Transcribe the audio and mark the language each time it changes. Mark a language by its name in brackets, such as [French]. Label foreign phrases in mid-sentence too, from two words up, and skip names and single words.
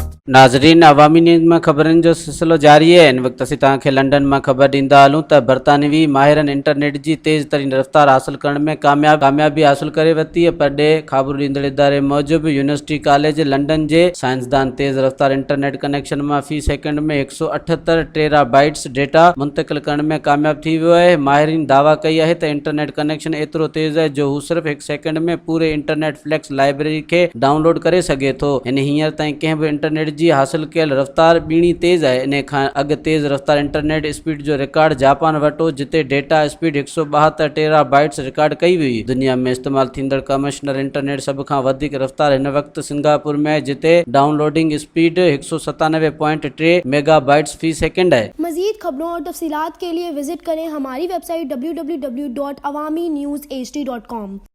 [Sindhi] नाज़रीन, अवामी न्यूज़ में खबरन जो सिलसिलो जारी है। इन वक्त असीं तव्हांखे लंडन में खबर ॾींदा हलूं त बरतानवी माहिरन इंटरनेट की तेज़ तरीन रफ्तार हासिल करण में कामयाबी हासिल करे वरिती है। पर ख़बर ॾींदड़ इदारे मूजिब यूनिवर्सिटी कॉलेज लंडन के साइंसदान तेज़ रफ्तार इंटरनेट कनेक्शन में फी सेकंड में 178 टेराबाइट्स डेटा मुंतकिल करण में कामयाब थी वियो है। माहिरीन दावा कई है तो इंटरनेट कनेक्शन एतिरो तेज़ है जो हू सिर्फ 1 सेकंड में पूरे इंटरनेट फ्लैक्स लाइब्रेरी के डाउनलोड करे सके थो। इन हींअर ताईं कंहिं भी इंटरनेट जी हासिल कयल रफ्तार ॿीणी तेज़ है। इन खां अॻु तेज़ रफ्तार इंटरनेट स्पीड जो रिकॉर्ड जापान वटो, जिते डेटा स्पीड 172 टेराबाइट्स रिकॉर्ड कई हुई। दुनिया में इस्तेमाल थींदड़ कमर्शियल इंटरनेट सब खां वधीक रफ्तार हिन वक्त सिंगापुर में है, जिते डाउनलोडिंग स्पीड 197.3 मेगाबाइट्स फी सेकंड है। [Urdu] مزید خبروں اور تفصیلات کے لیے وزٹ کریں ہماری ویب سائٹ www.awamiNewsHD.com.